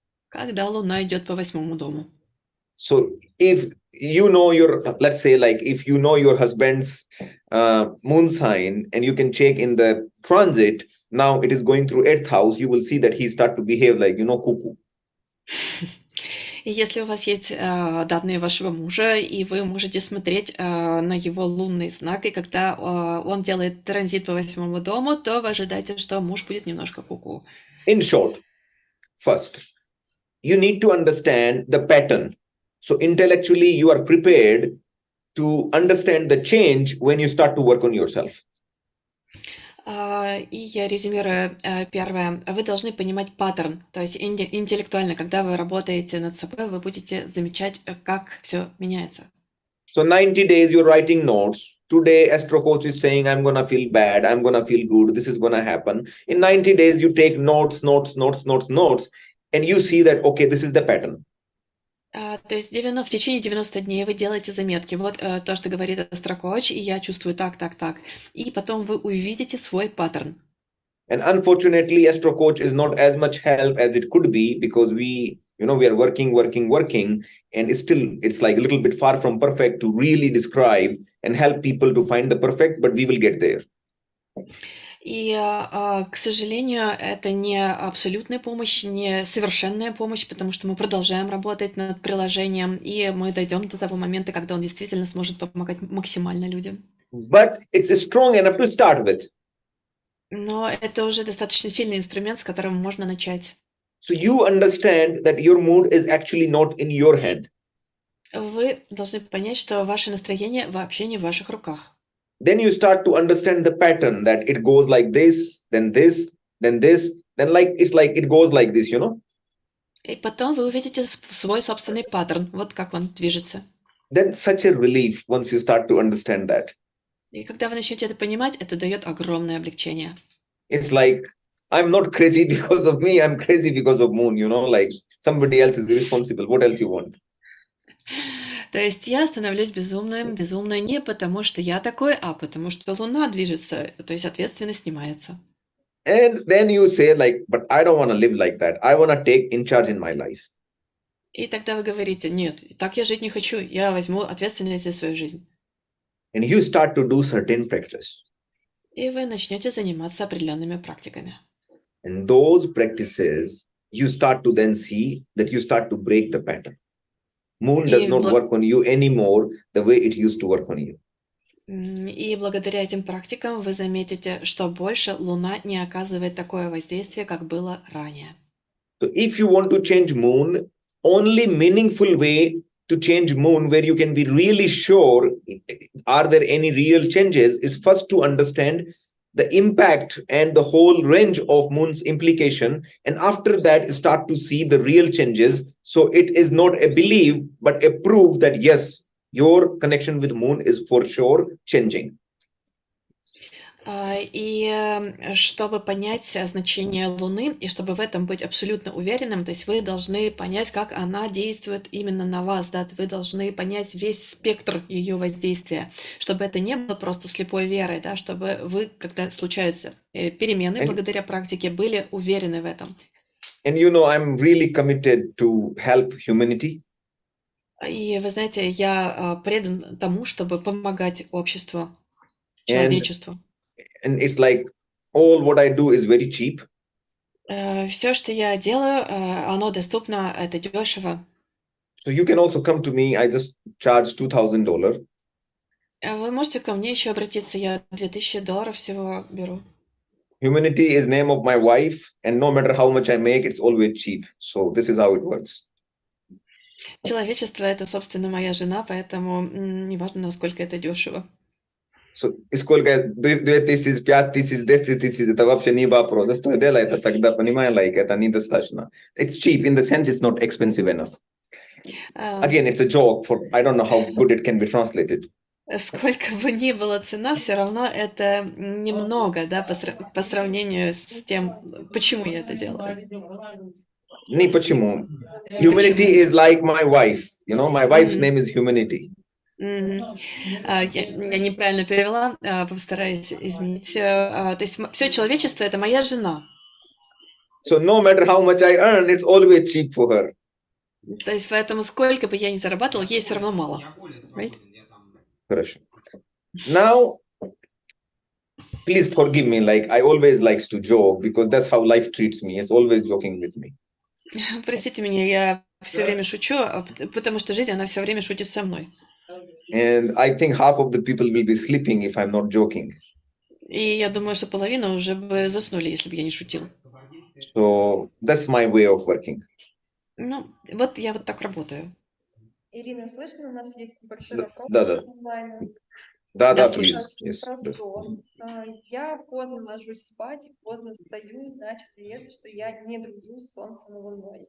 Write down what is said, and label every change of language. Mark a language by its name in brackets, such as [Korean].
[Russian] Когда Луна идет по 8-му дому. [English] So if you know your, let's say like if you know your husband's moon sign and you can check in the transit, now it is going through 8th house, you will see that he start to behave like, cuckoo. [Russian] И если у вас есть данные вашего мужа, и вы можете смотреть на его лунный знак, и когда он делает транзит по 8-му дому, то вы ожидаете, что муж будет немножко куку. [English] In short, first, you need to understand the pattern. So intellectually, you are prepared to understand the change when you start to work on yourself. [Russian] И я резюмирую первое. Вы должны понимать паттерн, то есть интеллектуально, когда вы работаете над собой, вы будете замечать, как все меняется. [English] So 90 days you're writing notes. Today, Astro coach is saying, I'm going to feel bad. I'm going to feel good. This is going to happen. In 90 days, you take notes, and you see that, okay, this is the pattern. [Russian] То есть в течение 90 дней вы делаете заметки. Вот то, что говорит Astro-коуч, и я чувствую так. И потом вы увидите свой паттерн. [English] And unfortunately, Astro coach is not as much help as it could be because we are working, and still it's like a little bit far from perfect to really describe and help people to find the perfect, but we will get there. [Russian] И, к сожалению, это не абсолютная помощь, не совершенная помощь, потому что мы продолжаем работать над приложением, и мы дойдем до того момента, когда он действительно сможет помогать максимально людям. [English] But it's strong enough to start with. [Russian] Но это уже достаточно сильный инструмент, с которым можно начать. [English] So you understand that your mood is actually not in your hand. [Russian] Вы должны понять, что ваше настроение вообще не в ваших руках. [English] Then you start to understand the pattern that it goes like this, then this, then this, then it's like it goes like this, [Russian] И потом вы увидите свой собственный паттерн, вот как он движется. [English] Then such a relief once you start to understand that. [Russian] И когда вы начнете это понимать, это дает огромное облегчение. [English] It's like I'm not crazy because of me, I'm crazy because of moon, like somebody else is responsible. What else you want? [Russian] То есть я становлюсь безумной не потому, что я такой, а потому что Луна движется, то есть ответственность снимается. [English] And then you say but I don't want to live like that. I want to take in charge in my life. [Russian] И тогда вы говорите, нет, так я жить не хочу, я возьму ответственность за свою жизнь. [English] And you start to do certain practice. [Russian] И вы начнете заниматься определенными практиками. [English] And those practices, you start to then see that you start to break the pattern. Moon does not work on you anymore the way it used to work on you. [Russian] И благодаря этим практикам вы заметите, что больше Луна не оказывает такое воздействие, как было ранее. [English] So if you want to change moon, only meaningful way to change moon where you can be really sure are there any real changes is first to understand the impact and the whole range of moon's implication, and after that start to see the real changes. So it is not a belief but a proof that yes, your connection with moon is for sure changing. [Russian] И чтобы понять значение Луны, и чтобы в этом быть абсолютно уверенным, то есть вы должны понять, как она действует именно на вас, да, вы должны понять весь спектр ее воздействия, чтобы это не было просто слепой верой, да, чтобы вы, когда случаются перемены благодаря практике, были уверены в этом. [English] And you know, I'm really committed to help humanity. [Russian] И вы знаете, я предан тому, чтобы помогать обществу, человечеству. [English] And it's like all what I do is very cheap. [Russian] Все, что я делаю, оно доступно, это дешево. [English] So you can also come to me. I just charge $2,000. [Russian] Вы можете ко мне еще обратиться, я $2000 всего беру. [English] Humanity is name of my wife, and no matter how much I make, it's always cheap. So this is how it works. [Russian] Человечество — это, собственно, моя жена, поэтому неважно, насколько это дешево. So, сколько 2000, 5000, 10 000, это вообще не вопрос. Что делать, это всегда понимаю, like, это недостаточно. [English] It's cheap in the sense it's not expensive enough. Again, it's a joke for, I don't know how good it can be translated. [Russian] Сколько бы ни была цена, все равно это немного, да, по сравнению с тем, почему я это делаю. Не почему. [English] Humanity is like my wife. You know, my wife's name is Humanity. [Russian] Я неправильно перевела, постараюсь изменить. То есть все человечество — это моя жена. [English] So no matter how much I earn, it's always cheap for her. [Russian] То есть поэтому сколько бы я ни зарабатывал, ей все равно мало. [English] Right? [Russian] Хорошо. [English] Now, please forgive me. Like I always likes to joke because that's how life treats me. It's always joking with me. [Russian] Простите меня, я все время шучу, потому что жизнь, она все время шутит со мной. [English] And I think half of the people will be sleeping if I'm not joking. [Russian] И я думаю, что половина уже бы заснули, если бы я не шутил. [English] So that's my way of working. [Russian] Ну, вот я вот так работаю. Ирина, слышно? У нас есть небольшой вопрос онлайна. Да, слышу. [English] please. [Russian] Про сон. Я поздно ложусь спать, поздно встаю, значит ли это, что я не дружу с Солнцем и Луной?